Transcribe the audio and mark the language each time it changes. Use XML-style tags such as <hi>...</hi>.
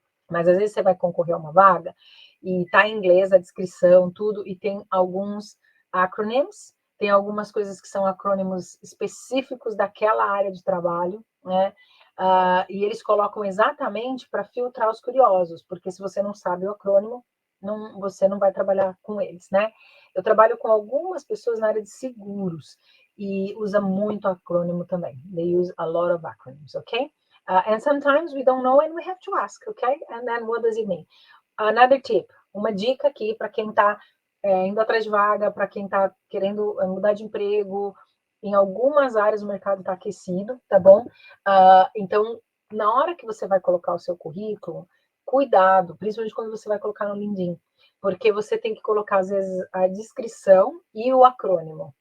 <pt>Mas às vezes você vai concorrer a uma vaga e tá em inglês a descrição, tudo, e tem alguns acronyms, tem algumas coisas que são acrônimos específicos daquela área de trabalho, né? E eles colocam exatamente para filtrar os curiosos, porque se você não sabe o acrônimo, você não vai trabalhar com eles, né? Eu trabalho com algumas pessoas na área de seguros e usa muito acrônimo também.</pt> <en>They use a lot of acronyms, ok? And sometimes we don't know and we have to ask, okay? And then what does it mean? Another tip,</en> <pt>uma dica aqui para quem está indo atrás de vaga, para quem está querendo mudar de emprego. Em algumas áreas o mercado está aquecido, tá bom? Então, na hora que você vai colocar o seu currículo, cuidado, principalmente quando você vai colocar no LinkedIn, porque você tem que colocar, às vezes, a descrição e o acrônimo.</pt>